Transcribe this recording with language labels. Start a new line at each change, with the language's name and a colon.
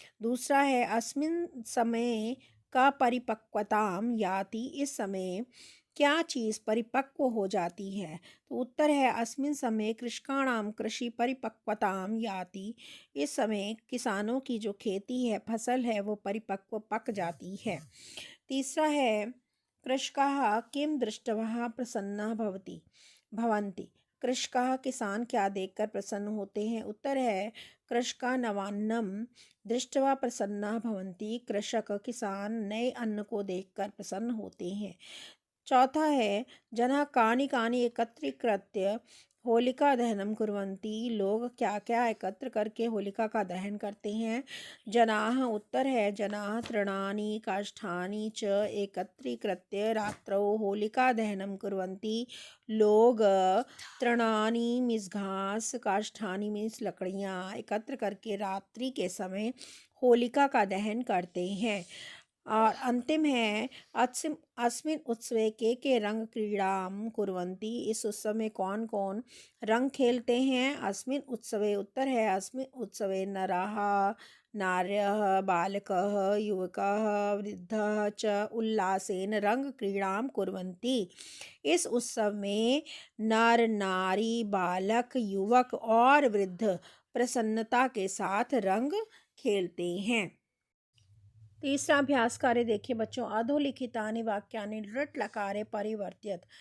Hindi: दूसरा है
Sanskrit: अस्मिन् समय का परिपक्वताम याति।
Hindi: इस समय क्या चीज़ परिपक्व हो जाती है? तो उत्तर है
Sanskrit: अस्मिन् समय कृषकाणाम कृषि परिपक्वताम याति।
Hindi: इस समय किसानों की जो खेती है, फसल है, वो परिपक्व पक जाती है। तीसरा है
Sanskrit: कृषकाः किं दृष्ट्वा प्रसन्नाः भवन्ति।
Hindi: कृषकाः किसान क्या देखकर प्रसन्न होते हैं? उत्तर है
Sanskrit: कृषका नवान्नम दृष्ट्वा प्रसन्नाः भवन्ति।
Hindi: कृषक किसान नए अन्न को देखकर प्रसन्न होते हैं। चौथा है
Sanskrit: जनाः कानि कानि एकत्रीकृत्य होलिका दहनम कुर्वन्ति।
Hindi: लोग क्या क्या एकत्र करके होलिका का दहन करते हैं?
Sanskrit: जनाः।
Hindi: उत्तर है
Sanskrit: जनाः तृणानि काष्ठानि च एकत्रीकृत्य रात्रौ होलिका दहनम कुर्वन्ति।
Hindi: लोग तृणानि मीन्स घास, काष्ठानि मीन्स लकड़ियाँ एकत्र करके रात्रि के समय होलिका का दहन करते हैं। और अंतिम है
Sanskrit: अस्मिन् उत्सवे के रंग क्रीड़ाम कुर्वन्ति।
Hindi: इस उत्सव में कौन कौन रंग खेलते हैं?
Sanskrit: अस्मिन् उत्सवे।
Hindi: उत्तर है
Sanskrit: अस्मिन् उत्सवे नराः नार्यः बालकः युवकः वृद्धः च उल्लासेन रंग क्रीड़ाम कुर्वन्ति।
Hindi: इस उत्सव में नर नारी बालक युवक और वृद्ध प्रसन्नता के साथ रंग खेलते हैं। तीसरा अभ्यास कार्य देखिए बच्चों,
Sanskrit: अधोलिखितानि वाक्यानि लृट् लकारे परिवर्त्यत।